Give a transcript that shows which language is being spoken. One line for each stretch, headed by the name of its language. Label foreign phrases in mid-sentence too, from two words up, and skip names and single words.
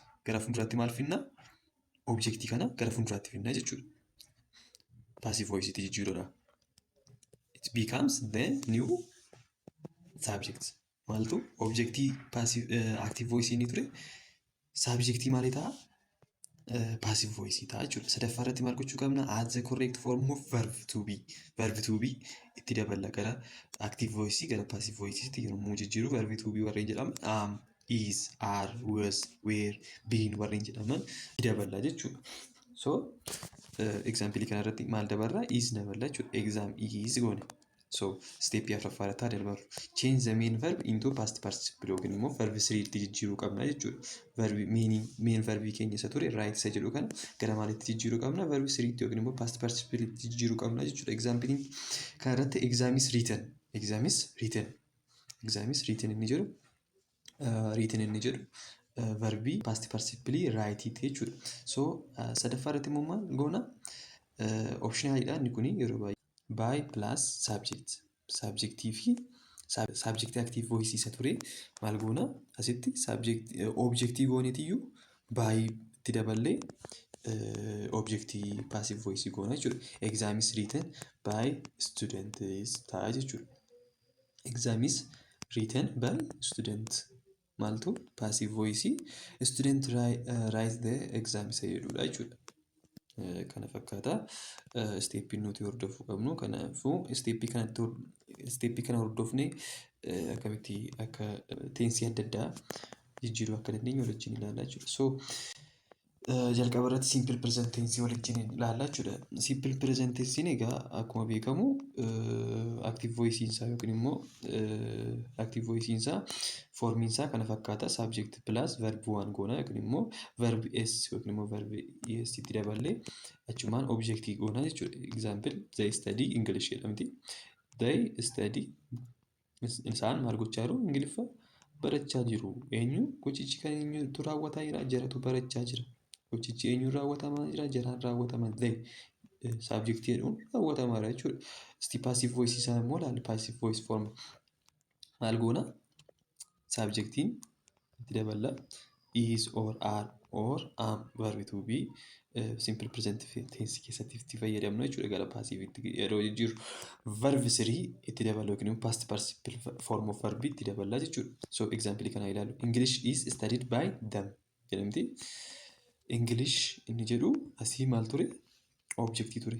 Oromo: Gara fuulduraatti maal finna? Objectii kana gara fuulduraatti finna jechuudha.
English: Passive voice
Oromo: itti jijjiiruudha.
English: It becomes the new subject.
Oromo: Maaltu objectii
English: passive active voice
Oromo: inni ture subjectii maalii ta'a?
English: Passive voice
Oromo: ta'a jechuudha. Sadaffaarratti maal gochuu qabna?
English: Add the correct form of verb to be. Verb to be
Oromo: itti daballa gara
English: active voice
Oromo: gara
English: passive voice
Oromo: itti yeroo jijjiiru
English: verb to be
Oromo: warreen jedhaman
English: is, are, was, were, been
Oromo: warreen jedhaman daballa jechuudha.
English: So example
Oromo: kanarratti maal dabarra? Is daballa jechuudha.
English: Exam is
Oromo: goone. So step afuraffaarratti darbaru.
English: Change the main verb into past participle
Oromo: yookiin immoo
English: verb 3
Oromo: itti jijjiiruu qabna jechuudha.
English: Verb main
Oromo: verbii keenya isa ture write isa jedhu kana gara maalitti jijjiiruu qabna?
English: Verb 3
Oromo: itti yookiin immoo
English: past participle
Oromo: itti jijjiiruu qabna jechuudha.
English: Example kanarratti exam is written. Exam is written
Oromo: inni jedhu
English: written
Oromo: inni jedhu verbii
English: past participle write jechuudha.
Oromo: So sadaffaa irratti immoo maal goona? Optionalidha inni kuni yeroo baay'ee
English: by plus subject
Oromo: subjectii fi
English: subject active voice
Oromo: isa ture maal goona asitti subject objectii goonetiyyuu by itti daballee objectii passive voice goona jechuudha.
English: Exam is written by students
Oromo: ta'a jechuudha.
English: Exam is written by student maaltu passive voice student write the exam
Oromo: isa jedhudha jechuudha. Kana fakkaata steeppiin nuti hordofuu qabnu. Kanaafuu steeppii kana hordofne akkamitti akka teensii adda addaa jijjiiruu akka dandeenyu waliin ilaallaa jechuudha. So jalqaba irratti
English: simple present tense
Oromo: waliin ilaallaa jechuudha. Simple present tense egaa akkuma beekamu
English: active voice
Oromo: isaa yookiin immoo
English: active voice
Oromo: isaa formiin isaa kana fakkaata
English: subject plus verb one
Oromo: goona yookiin immoo
English: verb s
Oromo: yookiin immoo
English: verb es
Oromo: itti daballee achumaan objectii goona jechuudha.
English: Example they study English jedhamti. They study
Oromo: isaan maal gochaa jiru? Ingiliffa barachaa jiru. Eenyu gochichi kan eenyutu raawwataa jira? Jaratu barachaa jira. Gochichi eenyu raawwatamaa jira? Jaraan raawwatamaa. They subject jedhuun raawwatamaa jechuudha. Isti
English: passive voice
Oromo: isaa immoo laal
English: passive voice form
Oromo: maal goona? Subjectiin itti daballa
English: is or are or am verb to be simple present tense
Oromo: keessatti itti fayyadamnu jechuudha. Gara passive itti yeroo jijjiirru verb 3 itti dabaluu yookiin
English: past participle form of verb
Oromo: itti daballa jechuudha.
English: So example
Oromo: kana ilaalu
English: English is studied by them jedhamti.
Oromo: English inni jedhu asii maal ture? Objectii ture.